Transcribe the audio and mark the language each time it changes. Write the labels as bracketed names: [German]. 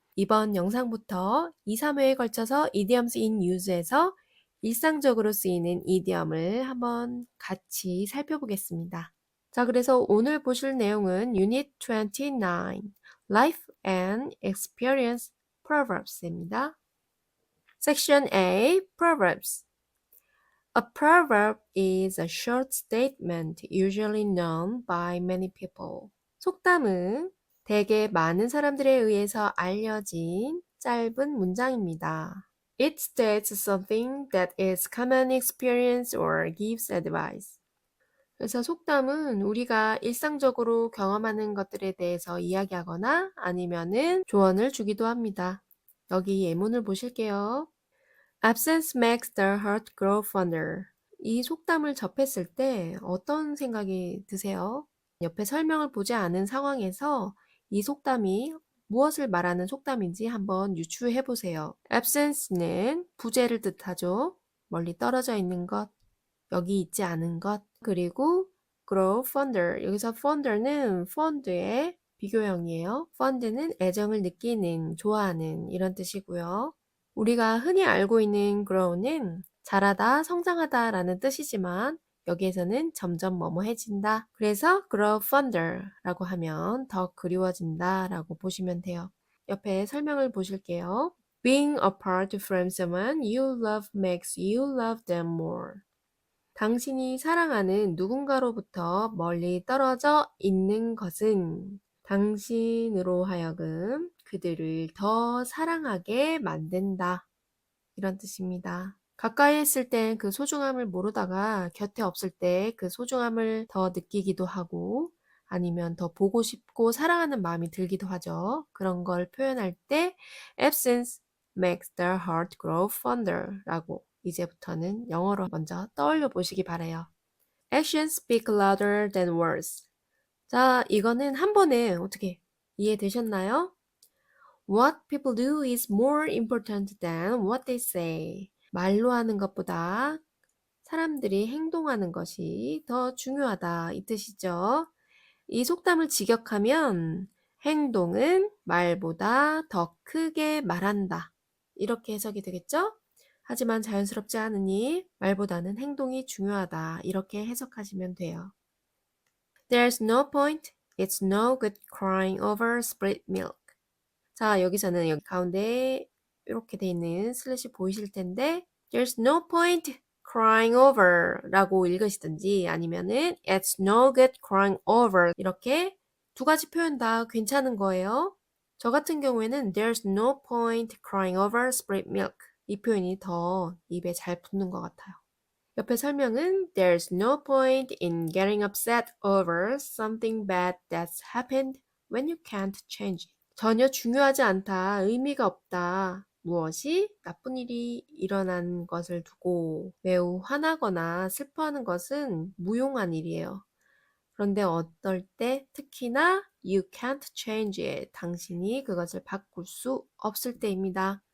[Korean] 이번 영상부터 2, 3회에 걸쳐서 Idioms in Use에서 일상적으로 쓰이는 이디엄을 한번 같이 살펴보겠습니다. 자, 그래서 오늘 보실 내용은 Unit 29, Life and Experience Proverbs입니다. [English] Section A, Proverbs. A proverb is a short statement usually known by many people. [Korean] 속담은 대개 많은 사람들에 의해서 알려진 짧은 문장입니다. [English] It states something that is common experience or gives advice. [Korean] 그래서 속담은 우리가 일상적으로 경험하는 것들에 대해서 이야기하거나 아니면은 조언을 주기도 합니다. 여기 예문을 보실게요. [English] Absence makes the heart grow fonder. [Korean] 이 속담을 접했을 때 어떤 생각이 드세요? 옆에 설명을 보지 않은 상황에서 이 속담이 무엇을 말하는 속담인지 한번 유추해 보세요. absence는 부재를 뜻하죠. 멀리 떨어져 있는 것, 여기 있지 않은 것. 그리고 grow fonder. 여기서 fonder는 fond의 비교형이에요. fond는 애정을 느끼는, 좋아하는 이런 뜻이고요. 우리가 흔히 알고 있는 grow는 자라다, 성장하다 라는 뜻이지만 여기에서는 점점 뭐뭐해진다. 그래서 grow fonder 라고 하면 더 그리워진다 라고 보시면 돼요. 옆에 설명을 보실게요. [English] Being apart from someone you love makes you love them more. [Korean] 당신이 사랑하는 누군가로부터 멀리 떨어져 있는 것은 당신으로 하여금 그들을 더 사랑하게 만든다. 이런 뜻입니다. 가까이 있을 땐 그 소중함을 모르다가 곁에 없을 때 그 소중함을 더 느끼기도 하고 아니면 더 보고 싶고 사랑하는 마음이 들기도 하죠. 그런 걸 표현할 때 [English] absence makes the heart grow fonder [Korean] 라고 이제부터는 영어로 먼저 떠올려 보시기 바래요. [English] Actions speak louder than words. [Korean] 자, 이거는 한 번에 어떻게 이해되셨나요? [English] What people do is more important than what they say. [Korean] 말로 하는 것보다 사람들이 행동하는 것이 더 중요하다 이 뜻이죠. 이 속담을 직역하면 행동은 말보다 더 크게 말한다. 이렇게 해석이 되겠죠? 하지만 자연스럽지 않으니 말보다는 행동이 중요하다. 이렇게 해석하시면 돼요. [English] There's no point, it's no good crying over spilt milk. [Korean] 자, 여기서는 여기 가운데 이렇게 돼 있는 슬래시 보이실 텐데 [English] There's no point crying over [Korean] 라고 읽으시든지 아니면은 [English] It's no good crying over [Korean] 이렇게 두 가지 표현 다 괜찮은 거예요. 저 같은 경우에는 [English] There's no point crying over spilt milk [Korean] 이 표현이 더 입에 잘 붙는 것 같아요. 옆에 설명은 [English] There's no point in getting upset over something bad that's happened when you can't change it. [Korean] 전혀 중요하지 않다, 의미가 없다. 무엇이 나쁜 일이 일어난 것을 두고 매우 화나거나 슬퍼하는 것은 무용한 일이에요. 그런데 어떨 때 특히나 [English] you can't change it. [Korean] 당신이 그것을 바꿀 수 없을 때입니다.